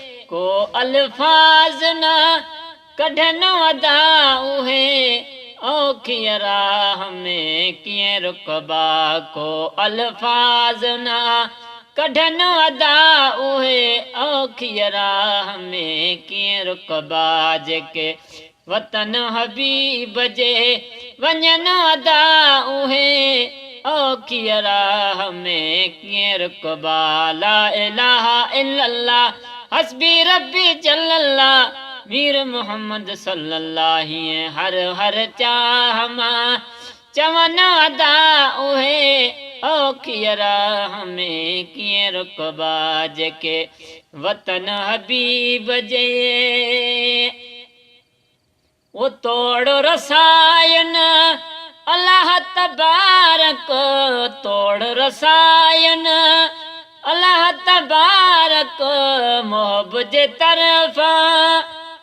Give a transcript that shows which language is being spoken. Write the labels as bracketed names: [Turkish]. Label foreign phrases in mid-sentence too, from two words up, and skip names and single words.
[Sindhi] ڪو الفاظ نه ڪڍن ادا اهي، اوکي راهه ۾ ڪيئن رڪبا، ڪو الفاظ نه ڪڍن ادا اهي، اوکي راهه ۾ ڪيئن رڪبا، جيڪي وطن حبيب جي وڃن ادا اهي، اوکي راهه ۾ ڪيئن رڪبا. [Arabic] لا اله الا الله، حسبي ربي جل الله، مير محمد صلى الله، [Sindhi] هيئن هر هر چاهه مان چون ادا اهي، اوکي راهه ۾ ڪيئن رڪبا، جيڪي وطن حبيب جي. او توڙ رساين الله تبارڪ، توڙ رساين الله تبارڪ، محب جي طرفان.